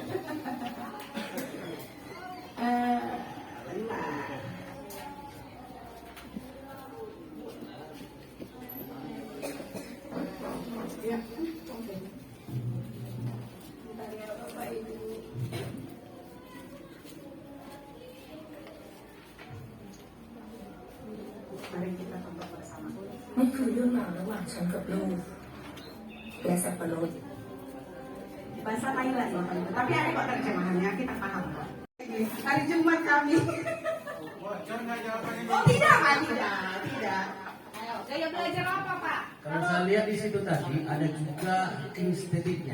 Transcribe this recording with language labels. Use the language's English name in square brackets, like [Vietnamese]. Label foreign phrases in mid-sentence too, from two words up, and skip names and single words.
[Indonesian] Ya, oke. Bentar ya Bapak Ibu. Mari kita tonton bersama. [Thai] นี่คือเรื่องราวระหว่างฉันกับลูกและสับปะรด [Indonesian] Bahasa Thailand Bapak Ibu, tapi ada kok terjemahannya, kita paham kok. Hari Jumat kami. Bocor nggak jawabannya? Oh tidak Pak, tidak. Ayo, gaya belajar apa Pak? Kalau saya lihat di situ tadi ada juga kinestetiknya.